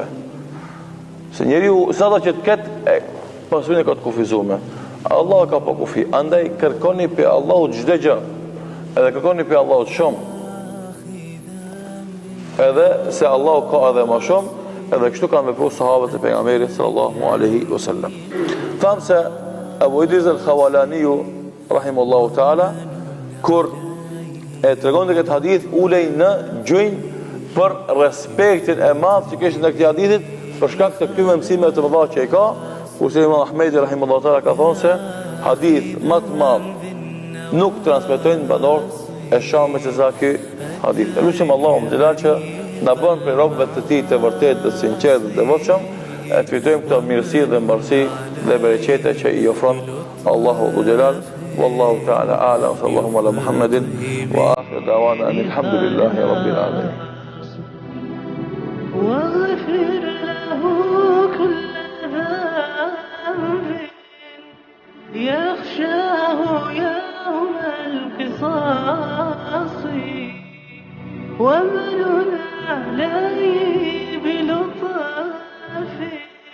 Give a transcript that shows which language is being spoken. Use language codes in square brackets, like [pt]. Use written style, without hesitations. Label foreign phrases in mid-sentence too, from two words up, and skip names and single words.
[sq] Se njeriu sa do që të ketë pasurinë ka të kufizuar. Allah ka pa kufi. Andaj kërkoni për Allahut çdo gjë. Edhe kërkoni për Allahut shumë. Edhe se Allahu ka edhe më shumë, edhe kështu kanë vepruar sahabët e pejgamberit [ar] صلى الله عليه وسلم. [sq] Thamë se Abu Idris al-Khawalani [ar] رحمه الله تعالى [sq] kur e tregon këtë hadith ulej në gjunjë për respektin e madh që kishte në këtë hadithit, për shkak të këtyre mësimeve të mëdha që i ka, kurse Imam Ahmedi [ar] رحمه الله تعالى [sq] ka thonë se hadith më të madh nuk transmetojnë banorët e Shamit se sa ky hadith. Lutim Allahun xhelal që na bën për robët të tij të vërtetë, të sinqertë dhe të devotshëm, e të fitojmë këto mirësi dhe mbarësi dhe bereqete që i ofron Allahu xhelal. [ar] والله تعالى أعلم. صلى الله على محمد وآخر دعوانا الحمد لله رب العالمين. واغفر له كل ذنب يخشاه يوم القصاص ومن عليه بلطف